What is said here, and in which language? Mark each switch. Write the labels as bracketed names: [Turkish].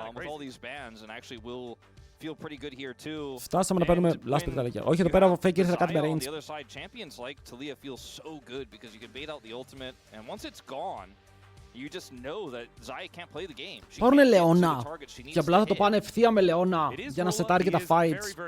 [English] With all these bans and actually will feel pretty good here too. [Greek] Φτάσαμε να παίρνουμε last pick τα λίγα. Όχι, εδώ πέρα ο Faker ήθελε κάτι με range. [English] On the other side, champions like Talia feel so good because you can bait out the ultimate and once it's gone, you just know that Zaya can't play the game. [Greek] Πάρουνε Λεώνα και απλά θα το πάνε ευθεία με Λεώνα για να σετάρει και τα fights.